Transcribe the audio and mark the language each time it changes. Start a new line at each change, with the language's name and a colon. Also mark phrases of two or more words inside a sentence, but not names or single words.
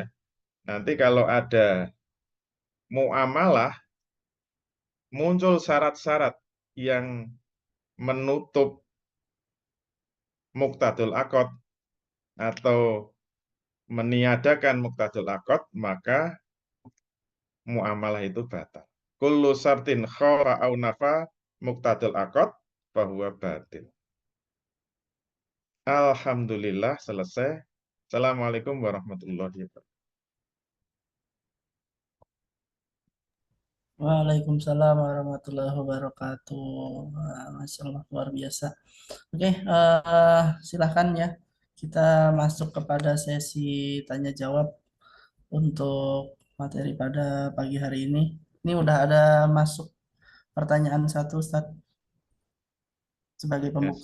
Indonesian: Nanti kalau ada muamalah muncul syarat-syarat yang menutup
Arabic: مقتضى العقد
Indonesian: atau meniadakan
Arabic: مقتضى العقد,
Indonesian: maka muamalah itu batal.
Arabic: كل شرط خالف أو نافى مقتضى العقد فهو باطل.
Indonesian: Alhamdulillah selesai.
Arabic: السلام عليكم ورحمة الله وبركاته. وعليكم السلام ورحمة الله وبركاته. ما شاء الله,
Indonesian: luar biasa. Oke, silahkan ya. Kita masuk kepada sesi tanya jawab untuk materi pada pagi hari ini. Ini udah ada masuk pertanyaan satu, Ustaz, sebagai pembuka.